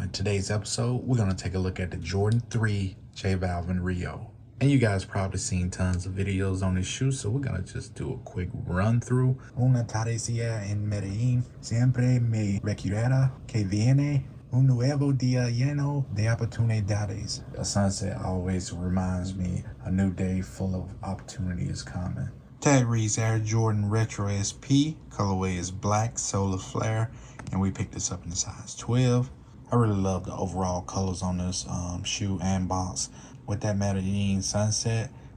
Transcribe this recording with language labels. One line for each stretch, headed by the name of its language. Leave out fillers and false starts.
English: In today's episode, we're going to take a look at the Jordan 3 J Balvin Rio. And you guys probably seen tons of videos on this shoe, so we're going to just do a quick run through.
Spanish: Una tardecilla en Medellín siempre me recuerda que viene un nuevo día lleno de oportunidades.
English: A sunset always reminds me a new day full of opportunity is coming. Tag reads Air Jordan Retro SP. Colorway is black, solar flare, and we picked this up in the size 12. I really love the overall colors on this shoe and box with that Medellin sunset.